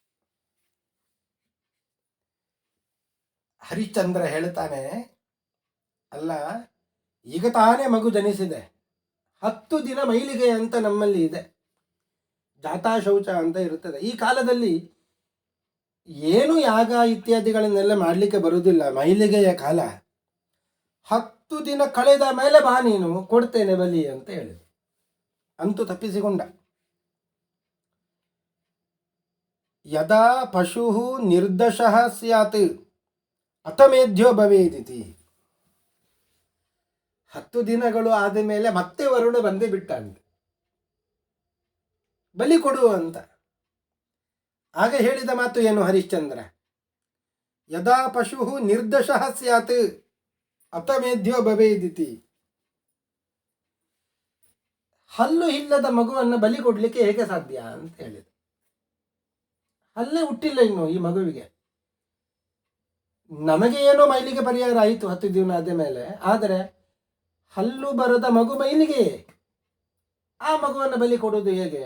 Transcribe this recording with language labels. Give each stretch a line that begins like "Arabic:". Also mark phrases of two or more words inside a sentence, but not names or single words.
Kannada: ಹರಿಶ್ಚಂದ್ರ ಹೇಳ್ತಾನೆ, ಅಲ್ಲ, ಈಗ ತಾನೇ ಮಗು ಜನಿಸಿದೆ, 10 ದಿನ ಮೈಲಿಗೆ ಅಂತ ನಮ್ಮಲ್ಲಿ ಇದೆ, ಜಾತಾಶೌಚ ಅಂತ ಇರುತ್ತದೆ. ಈ ಕಾಲದಲ್ಲಿ ಏನು ಯಾಗ ಇತ್ಯಾದಿಗಳನ್ನೆಲ್ಲ ಮಾಡಲಿಕ್ಕೆ ಬರುವುದಿಲ್ಲ, ಮೈಲಿಗೆಯ ಕಾಲ. 10 ದಿನ ಕಳೆದ ಮೇಲೆ ಬಾ, ನೀನು ಕೊಡ್ತೇನೆ ಬಲಿ ಅಂತ ಹೇಳಿದ. ಅಂತೂ ತಪ್ಪಿಸಿಕೊಂಡ.
Sanskrit: ಯದಾ ಪಶು ನಿರ್ದಶಃ ಸ್ಯಾತ್ ಅತಮೇಧ್ಯ ಭವೇದಿತಿ.
Kannada: 10 ದಿನಗಳು ಆದ ಮೇಲೆ ಮತ್ತೆ ವರುಣ ಬಂದೇ ಬಿಟ್ಟ ಅಂತ, ಬಲಿ ಕೊಡು ಅಂತ. ಆಗ ಹೇಳಿದ ಮಾತು ಏನು ಹರಿಶ್ಚಂದ್ರ?
Sanskrit: ಯದಾ ಪಶು ನಿರ್ದಶಃ ಸ್ಯಾತ್ ಅತಮೇಧ್ಯ ಭವೇದಿತಿ.
Kannada: ಹಲ್ಲು ಇಲ್ಲದ ಮಗುವನ್ನು ಬಲಿ ಕೊಡ್ಲಿಕ್ಕೆ ಹೇಗೆ ಸಾಧ್ಯ ಅಂತ ಹೇಳಿದ. ಹಲ್ಲೇ ಹುಟ್ಟಿಲ್ಲ ಇನ್ನು ಈ ಮಗುವಿಗೆ. ನಮಗೆ ಏನೋ ಮೈಲಿಗೆ ಪರಿಹಾರ ಆಯಿತು 10 ದಿನ ಆದ ಮೇಲೆ, ಆದರೆ ಹಲ್ಲು ಬರದ ಮಗು ಮೈಲಿಗೆ, ಆ ಮಗುವನ್ನು ಬಲಿ ಕೊಡುವುದು ಹೇಗೆ?